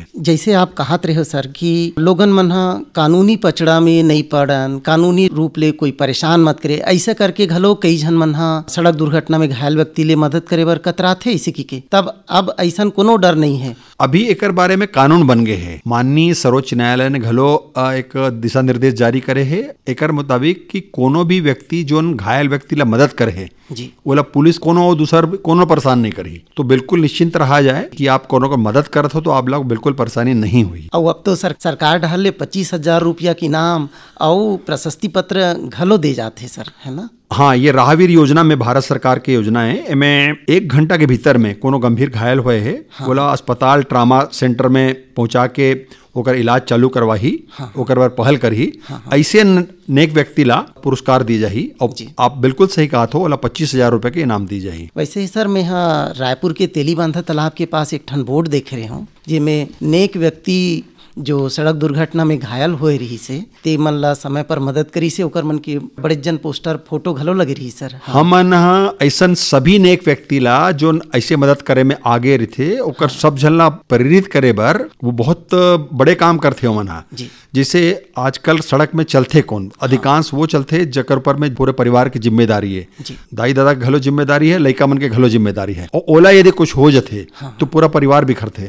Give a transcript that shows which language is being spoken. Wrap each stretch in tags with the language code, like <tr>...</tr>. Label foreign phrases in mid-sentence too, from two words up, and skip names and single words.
<hne>जैसे आप कहत रहे हो सर कि लोगन मन हा कानूनी पचड़ा में नहीं पड़न, कानूनी रूप ले कोई परेशान मत करे, ऐसा करके घलो कई झन मन हा सड़क दुर्घटना में घायल व्यक्ति ले मदद करे बर कतराथे इसी की तब अब ऐसा कोनो डर नहीं है। अभी एकर बारे में कानून बन गए हैं। माननीय सर्वोच्च न्यायालय ने घलो एक दिशा निर्देश जारी करे है एकर मुताबिक कि कोनो भी व्यक्ति जो घायल व्यक्ति ला मदद करे है जी बोला पुलिस कोनो दूसर कोनो परेशान नहीं करी तो बिल्कुल निश्चिंत रहा जाए कि आप कोनो को मदद करत हो तो आप लोग बिल्कुल परेशानी नहीं हुई। और अब तो सरकार ढहल ले 25,000 रुपया की नाम और प्रशस्ति पत्र घलो दे जाते सर, है ना? हाँ, ये राहवीर योजना में भारत सरकार की योजना है। इनमें 1 घंटा के भीतर में कोनो गंभीर घायल हुए है बोला अस्पताल ट्रामा सेंटर में पहुंचा के ओकर इलाज चालू करवाही ओकर बार पहल करही ऐसे नेक व्यक्ति ला पुरस्कार दी जाही और आप बिल्कुल सही कहा था ओला 25,000 रुपए के इनाम दी जाही। वैसे ही सर मैं रायपुर के तेलीबांधा तालाब के पास एक ठन बोर्ड देख रहे हूँ जिसमें नेक व्यक्ति जो सड़क दुर्घटना में घायल होए रही से ते मन ला समय पर मदद करी से ओकर मन के बड़े जन पोस्टर फोटो घलो लगे रही सर। हमन ऐसा सभी नेक व्यक्ति ला जो ऐसे मदद करे में आगे रहे ओकर सब जन ला प्रेरित करे बर वो बहुत बड़े काम करते हो मन जैसे आजकल सड़क में चलते कौन अधिकांश वो चलते जकर पर में पूरे परिवार की जिम्मेदारी है, दाई दादा के घलो जिम्मेदारी है, लड़का मन के घलो जिम्मेदारी है और ओला यदि कुछ हो जाते तो पूरा परिवार बिखरते।</hne>